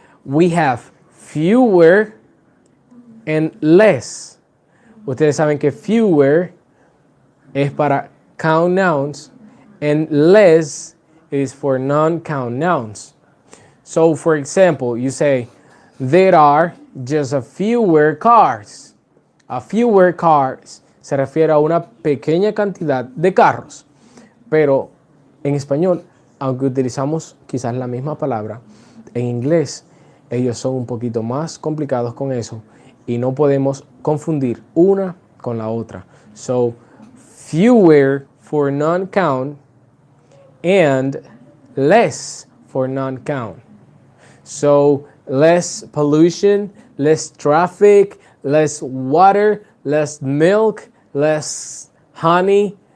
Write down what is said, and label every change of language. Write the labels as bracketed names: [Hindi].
[English] We have fewer and less. [Spanish] Ustedes saben que [English] fewer [Spanish] es para [English] count nouns and less is for non-count nouns. So, for example, you say, there are just a fewer cars. A fewer cars [Spanish] se refiere a una pequeña cantidad de carros. Pero en español, aunque utilizamos quizás la misma palabra, en inglés ellos son un poquito más complicados con eso y no podemos confundir una con la otra. [English] So, fewer for non-count and less for non-count. So, less pollution, less traffic, less water, less milk, less honey.